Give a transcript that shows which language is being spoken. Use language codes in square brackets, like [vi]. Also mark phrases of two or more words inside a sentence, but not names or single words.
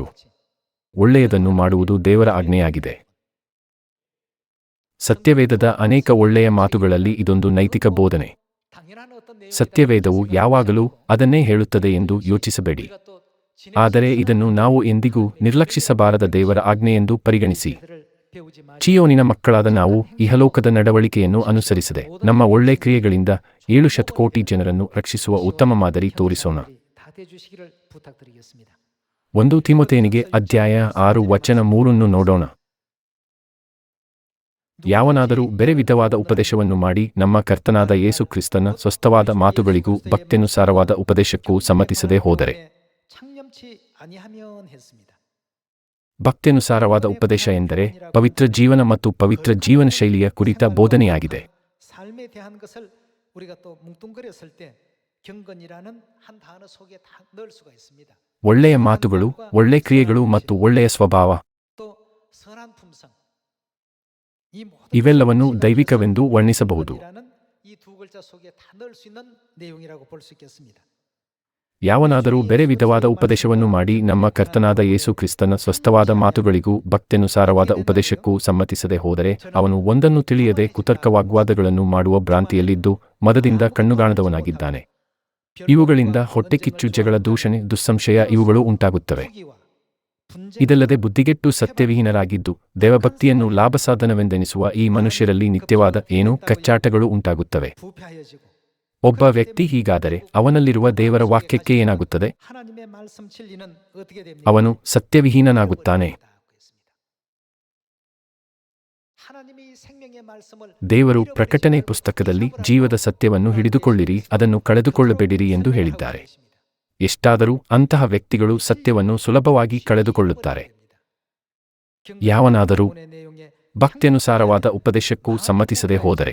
[kn] ಒಳ್ಳೆಯದನ್ನು ಮಾಡುವುದು ದೇವರ ಆಜ್ಞೆಯಾಗಿದೆ. ಸತ್ಯವೇದದ ಅನೇಕ ಒಳ್ಳೆಯ ಮಾತುಗಳಲ್ಲಿ ಇದೊಂದು ನೈತಿಕ ಬೋಧನೆ. ಸತ್ಯವೇದವು ಯಾವಾಗಲೂ ಅದನ್ನೇ ಹೇಳುತ್ತದೆ ಎಂದು ಯೋಚಿಸಬೇಡಿ. ಆದರೆ ಇದನ್ನು ನಾವು ಎಂದಿಗೂ ನಿರ್ಲಕ್ಷಿಸಬಾರದ ದೇವರ ಆಜ್ಞೆಯೆಂದು ಪರಿಗಣಿಸಿ [ko] 배우지 말고 [kn] ಚಿಯೋನಿನ ಮಕ್ಕಳಾದ ನಾವು ಇಹಲೋಕದ ನಡವಳಿಕೆಯನ್ನು ಅನುಸರಿಸದೆ ನಮ್ಮ ಒಳ್ಳೆ ಕ್ರಿಯೆಗಳಿಂದ 7 ಶತಕೋಟಿ ಜನರನ್ನು ರಕ್ಷಿಸುವ ಉತ್ತಮ ಮಾದರಿ ತೋರಿಸೋಣ. [ko] 다 돼주시기를 부탁드리겠습니다. [kn] 1 ತಿಮೊಥೆಯನಿಗೆ ಅಧ್ಯಾಯ 6 ವಚನ 3 ನೋಡೋಣ. ಯಾವನಾದರೂ ಬೇರೆ ವಿಧವಾದ ಉಪದೇಶವನ್ನು ಮಾಡಿ ನಮ್ಮ ಕರ್ತನಾದ ಯೇಸು ಕ್ರಿಸ್ತನ ಸ್ವಸ್ಥವಾದ ಮಾತುಗಳಿಗೂ ಭಕ್ತ್ಯನುಸಾರವಾದ ಉಪದೇಶಕ್ಕೂ ಸಮ್ಮತಿಸದೆ ಹೋದರೆ. [ko] 창념치 아니하면 했습니다. [kn] ಭಕ್ತ್ಯನುಸಾರವಾದ ಉಪದೇಶ ಎಂದರೆ ಪವಿತ್ರ ಜೀವನ ಮತ್ತು ಪವಿತ್ರ ಜೀವನ ಶೈಲಿಯ ಕುರಿತ ಬೋಧನೆಯಾಗಿದೆ. [ko] 삶에 대한 것을 우리가 또 뭉뚱그렸을 때 경건이라는 한 단어 속에 다 넣을 수가 있습니다. [kn] ಒಳ್ಳೆಯ ಮಾತುಗಳು, ಒಳ್ಳೆ ಕ್ರಿಯೆಗಳು ಮತ್ತು ಒಳ್ಳೆಯ ಸ್ವಭಾವ [ko] 또 선한 품성 이 모든 [kn] ಇವೆಲ್ಲವನ್ನು ದೈವಿಕವೆಂದು ವರ್ಣಿಸಬಹುದು. [ko] 이 두 글자 속에 다 넣을 수 있는 내용이라고 볼 수 있겠습니다. [kn] ಯಾವನಾದರೂ ಬೇರೆ ವಿಧವಾದ ಉಪದೇಶವನ್ನು ಮಾಡಿ ನಮ್ಮ ಕರ್ತನಾದ ಯೇಸು ಕ್ರಿಸ್ತನ ಸ್ವಸ್ಥವಾದ ಮಾತುಗಳಿಗೂ ಭಕ್ತ್ಯನುಸಾರವಾದ ಉಪದೇಶಕ್ಕೂ ಸಮ್ಮತಿಸದೆ ಹೋದರೆ ಅವನು ಒಂದನ್ನು ತಿಳಿಯದೆ ಕುತರ್ಕ ವಾಗ್ವಾದಗಳನ್ನು ಮಾಡುವ ಭ್ರಾಂತಿಯಲ್ಲಿದ್ದು ಮದದಿಂದ ಕಣ್ಣುಗಾಣದವನಾಗಿದ್ದಾನೆ. ಇವುಗಳಿಂದ ಹೊಟ್ಟೆಕಿಚ್ಚು, ಜಗಳ, ದೂಷಣೆ, ದುಸ್ಸಂಶಯ ಇವುಗಳು ಉಂಟಾಗುತ್ತವೆ. ಇದಲ್ಲದೆ ಬುದ್ಧಿಗೆಟ್ಟು ಸತ್ಯವಿಹೀನರಾಗಿದ್ದು ದೇವಭಕ್ತಿಯನ್ನು ಲಾಭಸಾಧನವೆಂದೆನಿಸುವ ಈ ಮನುಷ್ಯರಲ್ಲಿ ನಿತ್ಯವಾದ ಏನೋ ಕಚ್ಚಾಟಗಳು ಉಂಟಾಗುತ್ತವೆ. [ko] 부패하여지고 [kn] ಒಬ್ಬ ವ್ಯಕ್ತಿ ಹೀಗಾದರೆ ಅವನಲ್ಲಿರುವ ದೇವರ ವಾಕ್ಯಕ್ಕೆ ಏನಾಗುತ್ತದೆ? [ko] 하나님의 말씀 진리는 어떻게 됩니까? [kn] ಅವನು ಸತ್ಯವಿಹೀನನಾಗುತ್ತಾನೆ. [ko] 하나님이 생명의 말씀을 [kn] ದೇವರು ಪ್ರಕಟಣೆ ಪುಸ್ತಕದಲ್ಲಿ ಜೀವದ ಸತ್ಯವನ್ನು ಹಿಡಿದುಕೊಳ್ಳಿರಿ, ಅದನ್ನು ಕಳೆದುಕೊಳ್ಳಬೇಡಿರಿ ಎಂದು ಹೇಳಿದ್ದಾರೆ. ಎಷ್ಟಾದರೂ ಅಂತಹ ವ್ಯಕ್ತಿಗಳು ಸತ್ಯವನ್ನು ಸುಲಭವಾಗಿ ಕಳೆದುಕೊಳ್ಳುತ್ತಾರೆ. ಯಾವನಾದರೂ ಭಕ್ತ್ಯನುಸಾರವಾದ ಉಪದೇಶಕ್ಕೂ ಸಮ್ಮತಿಸದೆ ಹೋದರೆ.